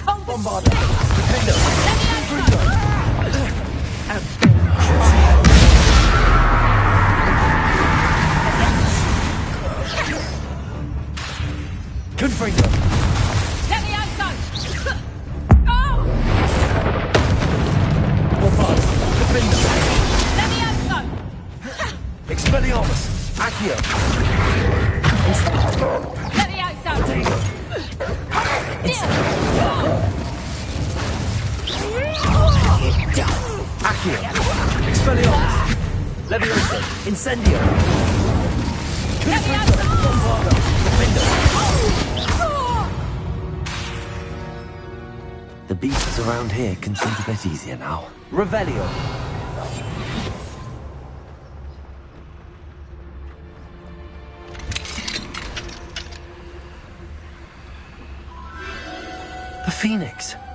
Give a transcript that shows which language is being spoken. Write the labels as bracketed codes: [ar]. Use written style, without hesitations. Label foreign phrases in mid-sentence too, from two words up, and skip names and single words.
[en] Bombarder! Defender! Confringo! Get the outside! Bombarder! Defender! Let me outside! Expelliarmus! Accio! Let me outside! Accio! Expelliarmus! Levioso! Incendio! Let me outside! Bombarder! Defender! The beasts around here can seem a bit easier now. Revelio! The Phoenix!